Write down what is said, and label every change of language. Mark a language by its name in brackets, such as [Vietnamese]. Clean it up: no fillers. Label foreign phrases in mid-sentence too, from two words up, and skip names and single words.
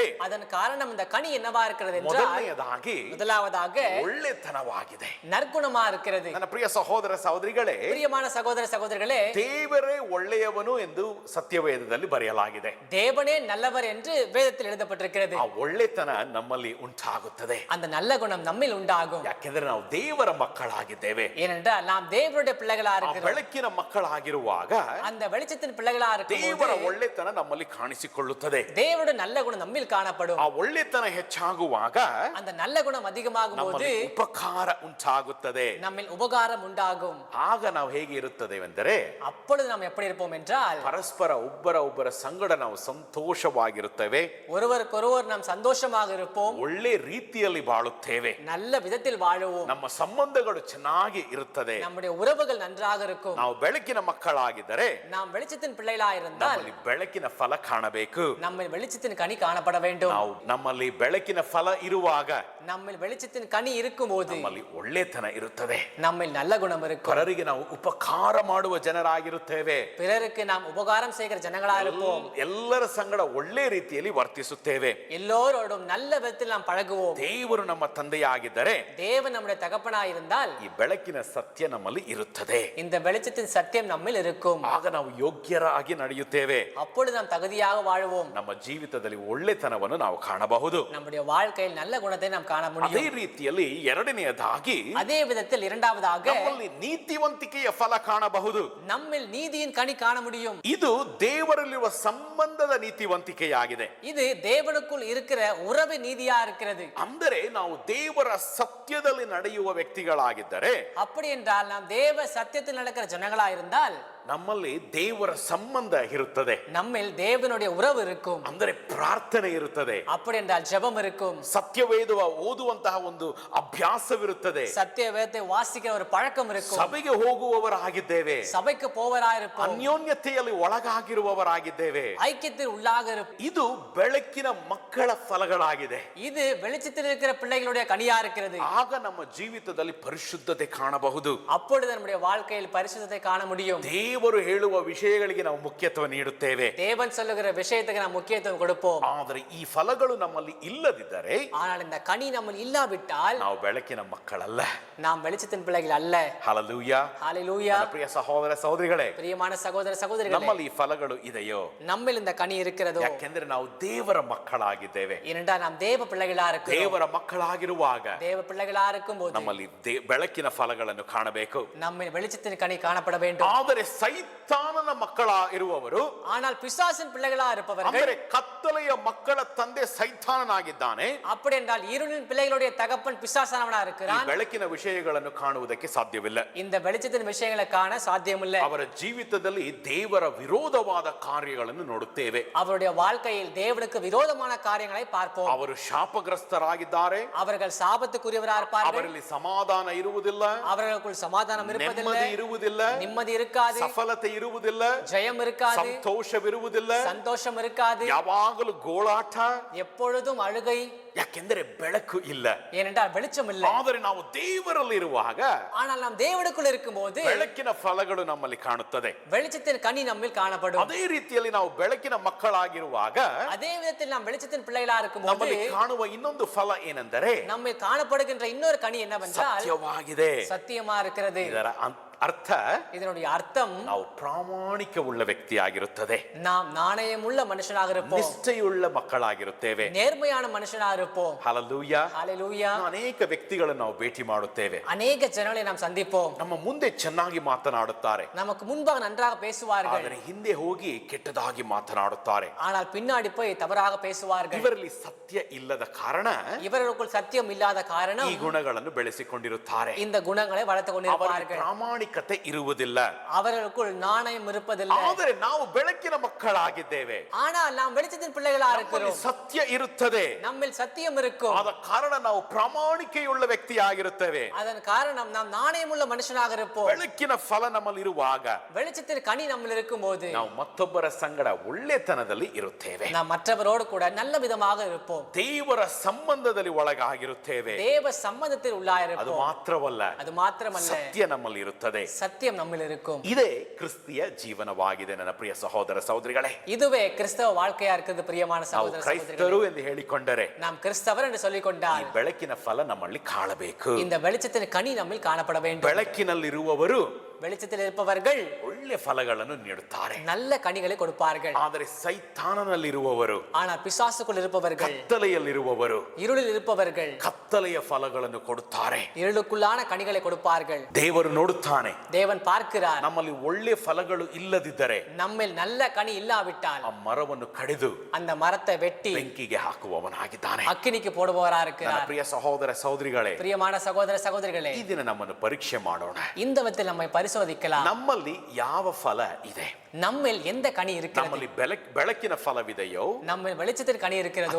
[Tamil] அதன் காரணம் இந்த கனி என்னவா இருக்கிறது என்றால், [Kannada] ಮೊದಲನೆಯದಾಗಿ [Tamil] முதலாவதாக [Kannada] ಒಳ್ಳೆತನವಾಗಿದೆ. [Tamil] நற்குணமா இருக்கிறது. [Kannada] ನನ್ನ ಪ್ರಿಯ ಸಹೋದರ ಸಹೋದರಿಗಳೇ, [Tamil] பிரியமான சகோதர சகோதரிகளே, [Kannada] ದೇವರೇ ಒಳ್ಳೆಯವನು ಎಂದು ಸತ್ಯವೇದದಲ್ಲಿ ಬರೆಯಲಾಗಿದೆ. [Tamil] தேவனே நல்லவர் என்று வேதத்தில் எழுதப்பட்டிருக்கிறது. [Kannada] ಆ ಒಳ್ಳೆತನ ನಮ್ಮಲ್ಲಿ ಉಂಟಾಗುತ್ತದೆ. [Tamil] அந்த நல்ல குணம் நம்மில் உண்டாகும். [Kannada] ಯಾಕೆಂದ್ರೆ ನಾವು ದೇವರ ಮಕ್ಕಳಾಗಿದ್ದೇವೆ. [Tamil] ஏனென்றால் நாம் தேவனுடைய பிள்ளைகளா [Kannada] ಆ [Tamil] இருக்கிறோம். [Kannada] ಬೆಳಕಿನ ಮಕ್ಕಳಾಗಿರುವಾಗ [Tamil] அந்த வெளிச்சத்தின் பிள்ளைகளா [Kannada] ದೇವರ [Tamil] இருக்கும் [Kannada] ಒಳ್ಳೆತನ ನಮ್ಮಲ್ಲಿ ಕಾಣಿಸಿಕೊಳ್ಳುತ್ತದೆ. [Tamil] தேவனுடைய நல்ல குணம் நம்மில் காணப்படும். [Kannada] ಆ ಒಳ್ಳೆತನ ಹೆಚ್ಚಾಗುವಾಗ [Tamil] அந்த நல்ல குணம் அதிகமாகும் போது [Kannada] ನಮ್ಮಲ್ಲಿ ಉಪಕಾರ ಉಂಟಾಗುತ್ತದೆ. [Tamil] நம்மில் உபகாரம் உண்டாகும். [Kannada] ಆಗ ನಾವು ಹೇಗೆ ಇರುತ್ತೇವೆಂದರೆ, [Tamil] அப்பொழுது நாம் எப்படி இருப்போம் என்றால், [Kannada] ಪರಸ್ಪರ ಒಬ್ಬರ ಸಂಗಡ ನಾವು ಸಂತೋಷವಾಗಿರುತ್ತೇವೆ, [Tamil] ஒருவருக்கொருவர் நாம் சந்தோஷமாக இருப்போம், [Kannada] ಒಳ್ಳೆ ರೀತಿಯಲ್ಲಿ ಬಾಳುತ್ತೇವೆ, [Tamil] நல்ல விதத்தில் வாழுவோம், [Kannada] ನಮ್ಮ ಸಂಬಂಧಗಳು ಚೆನ್ನಾಗಿ ಇರುತ್ತದೆ. [Tamil] நம்முடைய உறவுகள் நன்றாக இருக்கும். [Kannada] ನಾವು ಬೆಳಕಿನ ಮಕ್ಕಳಾಗಿದ್ದರೆ [Tamil] நாம் வெளிச்சத்தின் பிள்ளைகளா இருந்தால் [Kannada] ನಮ್ಮಲ್ಲಿ ಬೆಳಕಿನ ಫಲ ಕಾಣಬೇಕು. [Tamil] நம்ம வெளிச்சத்தின் கனி காணப்பட வேண்டும். [Kannada] ನಾವು ನಮ್ಮಲ್ಲಿ ಬೆಳಕಿನ ಫಲ ಇರುವಾಗ [Tamil] நம்ம வெளிச்சத்தின் கனி இருக்கும்போது [Kannada] ನಮ್ಮಲ್ಲಿ ಒಳ್ಳೆತನ ಇರುತ್ತದೆ. [Tamil] நம்ம நல்ல குணம் இருக்கும். [Kannada] ಪರರಿಗೆ ನಾವು ಉಪಕಾರ ಮಾಡುವ ಜನರಾಗಿರುತ್ತೇವೆ. [Tamil] பிறருக்கு நாம் உபகாரம் செய்கிற ஜனங்களா இருப்போம். [Kannada] ಎಲ್ಲರ ಸಂಗಡ ಒಳ್ಳೆ ರೀತಿಯಲ್ಲಿ ವರ್ತಿಸುತ್ತೇವೆ. [Tamil] எல்லோரோடும் நல்ல விதத்தில் நாம் பழகுவோம். [Kannada] ದೇವರು ನಮ್ಮ ತಂದೆಯಾಗಿದ್ದರೆ [Tamil] தேவன் நம்முடைய தகப்பனா இருந்தால் [Kannada] ಈ ಬೆಳಕಿನ ಸತ್ಯ ನಮ್ಮಲ್ಲಿ ಇರುತ್ತದೆ. [Tamil] இந்த வெளிச்சத்தின் சத்தியம் நம்மில் இருக்கும். [Kannada] ಆಗ ನಾವು ಯೋಗ್ಯರಾಗಿ ನಡೆಯುತ್ತೇವೆ. [Tamil] அப்பொழுது நாம் தகுதியாக வாழுவோம். [Kannada] ನಮ್ಮ ಜೀವಿತದಲ್ಲಿ ಒಳ್ಳೆತನವನ್ನು ನಾವು ಕಾಣಬಹುದು. [Tamil] நம்முடைய வாழ்க்கையில் நல்ல குணத்தை நாம் காண [Kannada] ಅದೇ [Tamil] முடியும். [Kannada] ರೀತಿಯಲ್ಲಿ ಎರಡನೆಯದಾಗಿ [Tamil] அதே விதத்தில் இரண்டாவதாக [Kannada] ನಮ್ಮಲ್ಲಿ ನೀತಿವಂತಿಕೆಯ ಫಲ ಕಾಣಬಹುದು. [Tamil] நம்மில் நீதியின் கனி காண முடியும். [Kannada] ಇದು ದೇವರಲ್ಲಿರುವ ಸಂಬಂಧದ ನೀತಿವಂತಿಕೆಯಾಗಿದೆ. [Tamil] இது தேவனுக்குள் இருக்கிற உறவு நீதியா இருக்கிறது. [Kannada] ಅಂದರೆ ನಾವು ದೇವರ ಸತ್ಯದಲ್ಲಿ ನಡೆಯುವ ವ್ಯಕ್ತಿಗಳಾಗಿದ್ದರೆ, [Tamil] அப்படி என்றால் நாம் தேவ சத்தியத்தில் நடக்கிற ஜனங்களா இருந்தால் [Kannada] ನಮ್ಮಲ್ಲಿ ದೇವರ ಸಂಬಂಧ ಇರುತ್ತದೆ. [Tamil] நம்மில் தேவனுடைய உறவு இருக்கும். [Kannada] ಅಂದರೆ ಪ್ರಾರ್ಥನೆ ಇರುತ್ತದೆ. [Tamil] அப்படி என்றால் ஜெபம் இருக்கும். [Kannada] ಸತ್ಯವೇದ ಓದುವಂತಹ ಒಂದು ಅಭ್ಯಾಸವಿರುತ್ತದೆ. [Tamil] சத்திய வேதத்தை வாசிக்கிற ஒரு பழக்கம் இருக்கும். [Kannada] ಸಭೆಗೆ ಹೋಗುವವರಾಗಿದ್ದೇವೆ. [Tamil] சபைக்கு போவரா இருப்போம். [Kannada] ಅನ್ಯೋನ್ಯತೆಯಲ್ಲಿ ಒಳಗಾಗಿರುವವರಾಗಿದ್ದೇವೆ. [Tamil] ஐக்கியத்தில் உள்ளாக இருப்போம். [Kannada] ಇದು ಬೆಳಕಿನ ಮಕ್ಕಳ ಫಲಗಳಾಗಿದೆ. [Tamil] இது வெளிச்சத்தில் இருக்கிற பிள்ளைகளுடைய கனியா இருக்கிறது. [Kannada] ಆಗ ನಮ್ಮ ಜೀವಿತದಲ್ಲಿ ಪರಿಶುದ್ಧತೆ ಕಾಣಬಹುದು. [Tamil] அப்பொழுது நம்முடைய வாழ்க்கையில் பரிசுத்தத்தை காண முடியும். [Kannada] ದೇವರು ಹೇಳುವ ವಿಷಯಗಳಿಗೆ ನಾವು ಮುಖ್ಯತ್ವ ನೀಡುತ್ತೇವೆ. [Tamil] தேவன் சொல்லுகிற விஷயத்துக்கு நாம் முக்கியத்துவம் கொடுப்போம். [Kannada] ಆದರೆ ಈ ಫಲಗಳು ನಮ್ಮಲ್ಲಿ ಇಲ್ಲದಿದ್ದರೆ [Tamil] ஆனால் இந்த கனி நம்மில் இல்லாவிட்டால் [Kannada] ನಾವು ಬೆಳಕಿನ ಮಕ್ಕಳಲ್ಲ. [Tamil] நாம் வெளிச்சத்தின் பிள்ளைகள் அல்ல. [Kannada] ಹಲ್ಲೆಲೂಯಾ. [Tamil] ஹalleluya. [Kannada] ನನ್ನ ಪ್ರಿಯ ಸಹೋದರ ಸಹೋದರಿಗಳೇ, [Tamil] பிரியமான சகோதர சகோதரிகளே, [Kannada] ನಮ್ಮಲ್ಲಿ ಈ ಫಲಗಳು ಇದೆಯೋ? [Tamil] நம்மில் இந்த கனி இருக்கிறதோ? [Kannada] ಯಾಕೆಂದ್ರೆ ನಾವು ದೇವರ ಮಕ್ಕಳಾಗಿದ್ದೇವೆ. [Tamil] ஏனென்றால் நாம் தேவ பிள்ளைகளா இருக்கிறோம். [Kannada] ದೇವರ ಮಕ್ಕಳಾಗಿರುವಾಗ [Tamil] தேவ பிள்ளைகளா இருக்கும்போது [Kannada] ನಮ್ಮಲ್ಲಿ ಬೆಳಕಿನ ಫಲಗಳನ್ನು ಕಾಣಬೇಕು. [Tamil] நம்மில் வெளிச்சத்தின் கனி காணப்பட வேண்டும். [Kannada] ಆದರೆ ಸೈತಾನನ ಮಕ್ಕಳ ಇರುವವರು, [Tamil] ஆனால் பிசாசின் பிள்ளைகளா இருப்பவர்கள், [Kannada] ಅಂದರೆ ಕತ್ತಲೆಯ ಮಕ್ಕಳ ತಂದೆ ಸೈತಾನನಾಗಿದ್ದಾನೆ. [Tamil] அப்படி என்றால் இருளின் பிள்ளைகளுடைய தகப்பன் பிசாசானவனா [Kannada] ಈ [Tamil] இருக்கிறான். [Kannada] ಬೆಳಕಿನ ವಿಷಯಗಳನ್ನು ಕಾಣುವುದಕ್ಕೆ ಸಾಧ್ಯವಿಲ್ಲ. [Tamil] இந்த வெளிச்சத்தின் விஷயங்களை காண சாத்தியமில்லை. [Kannada] ಅವರ ಜೀವಿತದಲ್ಲಿ ದೇವರ ವಿರೋಧವಾದ ಕಾರ್ಯಗಳನ್ನು ನೋಡುತ್ತೇವೆ. [Tamil] அவருடைய வாழ்க்கையில் தேவனுக்கு விரோதமான காரியங்களை பார்ப்போம். [Kannada] ಅವರು ಶಾಪಗ್ರಸ್ತರಾಗಿದ್ದಾರೆ. [Tamil] அவர்கள் சாபத்துக்குரியவரா இருப்பார்கள். [Kannada] ಅವರಲ್ಲಿ ಸಮಾಧಾನ ಇರುವುದಿಲ್ಲ, [Tamil] அவர்களுக்குள் சமாதானம் இருப்பதில்லை, [Kannada] ನೆಮ್ಮದಿ ಇರುವುದಿಲ್ಲ, [Tamil] நிம்மதி இருக்காது, [Kannada] ಸಫಲತೆ ಇರುವುದಿಲ್ಲ, [Tamil] ஜெயம் இருக்காது, [Kannada] ಸಂತೋಷವಿರುವುದಿಲ್ಲ, [Tamil] சந்தோஷம் இருக்காது, [Kannada] ಯಾವಾಗಲೂ ಗೋಳಾಟ. [Tamil] எப்பொழுதும் அழுகை. [Kannada] ಯಾಕೆಂದರೆ ಬೆಳಕು ಇಲ್ಲ. [Tamil] ஏனென்றால் வெளிச்சம் இல்லை. [Kannada] ಆದರೆ ನಾವು ದೇವರಲ್ಲಿ ಇರುವಾಗ [Tamil] ஆனால் நாம் தேவனுக்குள் இருக்கும்போது [Kannada] ಬೆಳಕಿನ ಫಲಗಳು ನಮ್ಮಲ್ಲಿ ಕಾಣುತ್ತದೆ. [Tamil] வெளிச்சத்தின் கனி நம்மில் காணப்படும். [Kannada] ಅದೇ ರೀತಿಯಲ್ಲಿ ನಾವು ಬೆಳಕಿನ ಮಕ್ಕಳಾಗಿರುವಾಗ [Tamil] அதே விதத்தில் நாம் வெளிச்சத்தின் பிள்ளைகளா இருக்கும்போது [Kannada] ನಮ್ಮಲ್ಲಿ ಕಾಣುವ ಇನ್ನೊಂದು ಫಲ ಏನೆಂದರೆ [Tamil] நம்மில் காணப்படுகின்ற இன்னொரு கனி என்னவென்றால் [Kannada] ಸತ್ಯವಾಗಿದೆ. [Tamil] சத்தியமா இருக்கிறது. [Kannada] ಇದರ ಅರ್ಥ [Tamil] இதனுடைய அர்த்தம் [Kannada] ನಾವು ಪ್ರಾಮಾಣಿಕ ಉಳ್ಳ ವ್ಯಕ್ತಿಯಾಗಿರುತ್ತದೆ, [Tamil] நாம் நாணயமுள்ள மனுஷனாக இருப்போம், [Kannada] ನಿಷ್ಠೆಯುಳ್ಳ ಮಕ್ಕಳಾಗಿರುತ್ತೇವೆ. [Tamil] நேர்மையான மனுஷனாக இருப்போம். [Kannada] ಹಲ್ಲೆಲೂಯಾ. [Tamil] ஹalleluya. [Kannada] ಅನೇಕ ವ್ಯಕ್ತಿಗಳನ್ನು ನಾವು ಭೇಟಿ ಮಾಡುತ್ತೇವೆ. [Tamil] அநேக ಜನங்களை நாம் சந்திப்போம். [Kannada] ನಮ್ಮ ಮುಂದೆ ಚೆನ್ನಾಗಿ ಮಾತನಾಡುತ್ತಾರೆ, [Tamil] நமக்கு முன்பாக நன்றாக பேசுவார்கள், [Kannada] ಆದರೆ ಹಿಂದೆ ಹೋಗಿ ಕೆಟ್ಟದಾಗಿ ಮಾತನಾಡುತ್ತಾರೆ. [Tamil] ஆனால் பின்னாடி போய் தவறாக பேசுவார்கள். [Kannada] ಇವರಲ್ಲಿ ಸತ್ಯ ಇಲ್ಲದ ಕಾರಣ [Tamil] இவர்களுக்குள் சத்தியம் இல்லாத காரணம் [Kannada] ಈ ಗುಣಗಳನ್ನು ಬೆಳೆಸಿಕೊಂಡಿರುತ್ತಾರೆ. [Tamil] இந்த குணங்களை வளர்த்துக் கொண்டிருப்பார்கள். [Kannada] ಪ್ರಾಮಾಣಿಕತೆ ಇರುವುದಿಲ್ಲ, [Tamil] அவர்களுக்குள் நாணயம் இருப்பதில்லை. [Kannada] ಆದರೆ ನಾವು ಬೆಳಕಿನ ಮಕ್ಕಳಾಗಿದ್ದೇವೆ. [Tamil] ஆனால் நாம் வெளிச்சத்தின் பிள்ளைகளா இருக்கிறோம். [Kannada] ಸತ್ಯ ಇರುತ್ತದೆ, [Tamil] நம்மில் சத்தியம் இருக்கும். [Kannada] ಆದ ಕಾರಣ ನಾವು ಪ್ರಾಮಾಣಿಕೆಯುಳ್ಳ ವ್ಯಕ್ತಿಯಾಗಿರುತ್ತೇವೆ. [Tamil] அதன் காரணம் நாம் நாணயமுள்ள மனுஷனாக இருப்போம். [Kannada] ಬೆಳಕಿನ ಫಲ ನಮ್ಮಲ್ಲಿ ಇರುವಾಗ [Tamil] வெளிச்சத்தின் கனி நம்மில் இருக்கும்போது [Kannada] ನಾವು ಮತ್ತೊಬ್ಬರ ಸಂಗಡ ಒಳ್ಳೆತನದಲ್ಲಿ ಇರುತ್ತೇವೆ. [Tamil] நாம் மற்றவரோடு கூட நல்ல விதமாக இருப்போம். [Kannada] ದೇವರ ಸಂಬಂಧದಲ್ಲಿ ಒಳಗಾಗಿರುತ್ತೇವೆ. [Tamil] தேவ சம்பந்தத்தில் [Kannada] ಅದು [Tamil] உள்ளாயிருப்போம். [Kannada] ಮಾತ್ರವಲ್ಲ, [Tamil] அது மாத்திரமல்ல, [Kannada] ಸತ್ಯ ನಮ್ಮಲ್ಲಿ ಇರುತ್ತದೆ. [Tamil] சத்தியம் நம்மில் இருக்கும். [Kannada] ಇದೇ ಕ್ರಿಸ್ತಿಯ ಜೀವನವಾಗಿದೆ ನನ್ನ ಪ್ರಿಯ ಸಹೋದರ ಸಹೋದರಿಗಳೇ. [Tamil] இதுவே கிறிஸ்தவ வாழ்க்கையா இருக்குது பிரியமான [Kannada] ನಾವು [Tamil] சகோதர [Kannada] ಕ್ರೈಸ್ತರು [Tamil] சகோதரிகளே. [Kannada] ಎಂದು ಹೇಳಿಕೊಂಡರೆ [Tamil] நாம் கிறிஸ்தவர் என்று சொல்லிக் [Kannada] ಈ [Tamil] கொண்டால் [Kannada] ಬೆಳಕಿನ ಫಲ ನಮ್ಮಲ್ಲಿ ಕಾಣಬೇಕು. [Tamil] இந்த வெளிச்சத்தின் கனி நம்மில் காணப்பட வேண்டும். [Kannada] ಬೆಳಕಿನಲ್ಲಿರುವವರು [Tamil] வெளிச்சத்தில் இருப்பவர்கள் [Kannada] ಒಳ್ಳೆ ಫಲಗಳನ್ನು ನೀಡುತ್ತಾರೆ, [Tamil] நல்ல கனிகளை கொடுப்பார்கள். [Kannada] ಆದರೆ ಸೈತಾನನಲ್ಲಿರುವವರು, [Tamil] ஆனால் பிசாசுக்குள் இருப்பவர்கள், [Kannada] ಕತ್ತಲೆಯಲ್ಲಿರುವವರು [Tamil] இருளில் இருப்பவர்கள் [Kannada] ಕತ್ತಲೆಯ ಫಲಗಳನ್ನು ಕೊಡುತ್ತಾರೆ. [Tamil] இருளுக்குள்ளான கனிகளை கொடுப்பார்கள். [Kannada] ದೇವರು ನೋಡುತ್ತಾನೆ, [Tamil] தேவன் பார்க்கிறார். [Kannada] ನಮ್ಮಲ್ಲಿ ಒಳ್ಳೆ ಫಲಗಳು ಇಲ್ಲದಿದ್ದರೆ [Tamil] நம்மில் நல்ல கனி இல்லாவிட்டால் [Kannada] ಆ ಮರವನ್ನು ಕಡಿದು [Tamil] அந்த மரத்தை வெட்டி [Kannada] ಬೆಂಕಿಗೆ ಹಾಕುವವನಾಗಿದ್ದಾನೆ. [Tamil] ಅக்கினிக்கு போடுபவரா [Kannada] ನನ್ನ [Tamil] இருக்கிறார். [Kannada] ಪ್ರಿಯ ಸಹೋದರ ಸಹೋದರಿಗಳೇ, [Tamil] பிரியமான சகோதர சகோதரிகளே, [Kannada] ಈ ದಿನ ನಮ್ಮನ್ನು ಪರೀಕ್ಷೆ ಮಾಡೋಣ. [Tamil] இந்த விதத்தில் நம்மை பரிசோதிக்கலாம். [Kannada] ನಮ್ಮಲ್ಲಿ ಯಾವ ಫಲ ಇದೆ? [Tamil] நம்மில் எந்த கனி இருக்கிறது? [Kannada] ನಮ್ಮಲ್ಲಿ ಬೆಳಕಿನ ಫಲವಿದೆಯೋ [Tamil] நம்ம வெளிச்சத்தின் கனி இருக்கிறதோ